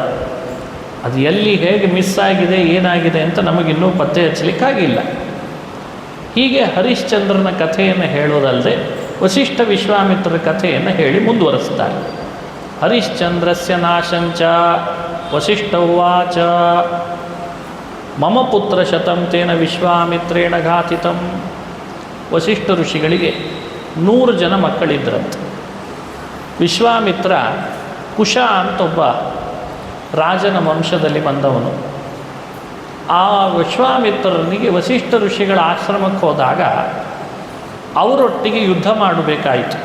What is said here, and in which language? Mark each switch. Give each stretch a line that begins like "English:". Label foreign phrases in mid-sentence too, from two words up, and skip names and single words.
Kannada: ಅದು ಎಲ್ಲಿ ಹೇಗೆ ಮಿಸ್ ಆಗಿದೆ, ಏನಾಗಿದೆ ಅಂತ ನಮಗಿನ್ನೂ ಪತ್ತೆ ಹಚ್ಚಲಿಕ್ಕಾಗಿಲ್ಲ. ಹೀಗೆ ಹರಿಶ್ಚಂದ್ರನ ಕಥೆಯನ್ನು ಹೇಳೋದಲ್ಲದೆ ವಸಿಷ್ಠ ವಿಶ್ವಾಮಿತ್ರರ ಕಥೆಯನ್ನು ಹೇಳಿ ಮುಂದುವರಿಸ್ತಾರೆ.
Sanskrit: ಹರಿಶ್ಚಂದ್ರಸ್ಯ ನಾಶಂಚ ವಸಿಷ್ಠ ಉವಾಚ ಮಮ ಪುತ್ರ ಶತಂ ತೇನ ವಿಶ್ವಾಮಿತ್ರೇಣ ಘಾತಿತಂ.
Kannada: ವಸಿಷ್ಠ ಋಷಿಗಳಿಗೆ 100 ಜನ ಮಕ್ಕಳಿದ್ರಂತೆ. ವಿಶ್ವಾಮಿತ್ರ ಕುಶ ಅಂತ ಒಬ್ಬ ರಾಜನ ವಂಶದಲ್ಲಿ ಬಂದವನು. ಆ ವಿಶ್ವಾಮಿತ್ರನಿಗೆ ವಸಿಷ್ಠ ಋಷಿಗಳ ಆಶ್ರಮಕ್ಕೆ ಹೋದಾಗ ಅವರೊಟ್ಟಿಗೆ ಯುದ್ಧ ಮಾಡಬೇಕಾಯಿತು.